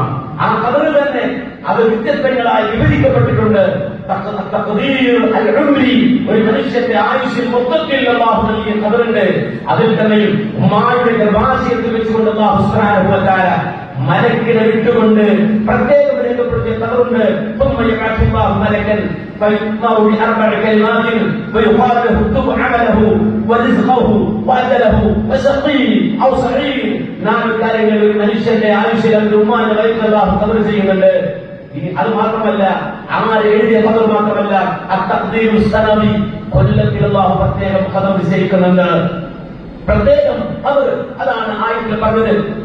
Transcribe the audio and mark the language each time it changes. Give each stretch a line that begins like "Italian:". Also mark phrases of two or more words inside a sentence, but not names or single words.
Malayalam: ആ ഖദർ തന്നെ അത് വ്യത്യസ്തങ്ങളായി വിഭജിക്കപ്പെട്ടിട്ടുണ്ട്. ഒരു മനുഷ്യന്റെ ആയുഷിൽ മൊത്തത്തിൽ അല്ലാഹു നൽകിയ ഖദറുണ്ട്. അതിൽ തന്നെ ഉമ്മായുടെ ഗർഭാശയത്തിൽ വെച്ചുകൊണ്ട്
Arabic: الله سبحانه وتعالى
Malayalam: മലക്കിനെ വിട്ടുകൊണ്ട് പ്രത്യേകം രേഖപ്പെടുത്തിയ ഖദറുണ്ട്.
Arabic: فيؤمر بأربع كلمات ويقال له اكتب عمله ورزقه وأجله وشقي أو سعيد.
Malayalam: 4 കാര്യങ്ങൾ ഒരു മനുഷ്യന്റെ ആയുഷിൽ അവന്റെ ഉമ്മാന്റെ വയറ്റിൽ അല്ലാഹു ഖദർ ചെയ്യുന്നുണ്ട്. അത് മാത്രമല്ല, അങ്ങനെ എഴുതിയ ഖദർ മാത്രമല്ല,
Arabic: التقدير السنوي,
Malayalam: കൊല്ലത്തിൽ അല്ലാഹു പ്രത്യേകം ഖദർ നിശ്ചയിക്കുന്നുണ്ട്. പ്രത്യേകം ഖദർ, അതാണ് ആയത്തിൽ പറഞ്ഞത്.